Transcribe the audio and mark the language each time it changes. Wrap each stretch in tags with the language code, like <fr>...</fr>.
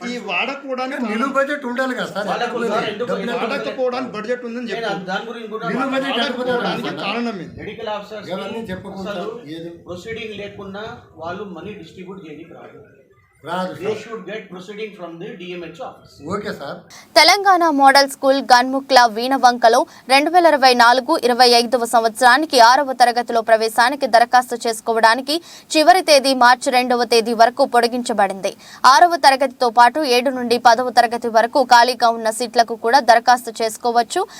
<te>వాడకపోవడానికి నిలువ బడ్జెట్ ఉండాలి కదా సార్. వాడకపోవడానికి బడ్జెట్ ఉందని దాని గురించి కారణం మెడికల్ ఆఫీసర్స్ ప్రొసీడింగ్ లేకుండా వాళ్ళు మనీ డిస్ట్రిబ్యూట్ చేయడానికి రాదు.</te> <en>They should get proceeding from the DMH office.</en> <te>Okay sir. Telangana model school Ganmukla వీణవంకలో 2024-25వ సంవత్సరానికి 6వ తరగతిలో ప్రవేశానికి దరఖాస్తు చేసుకోవడానికి చివరి తేదీ మార్చి 2వ తేదీ వరకు పొడిగించబడింది. 6వ తరగతితో పాటు 7 నుండి 10వ తరగతి వరకు ఖాళీగా ఉన్న సీట్లకు కూడా దరఖాస్తు చేసుకోవచ్చు.</te>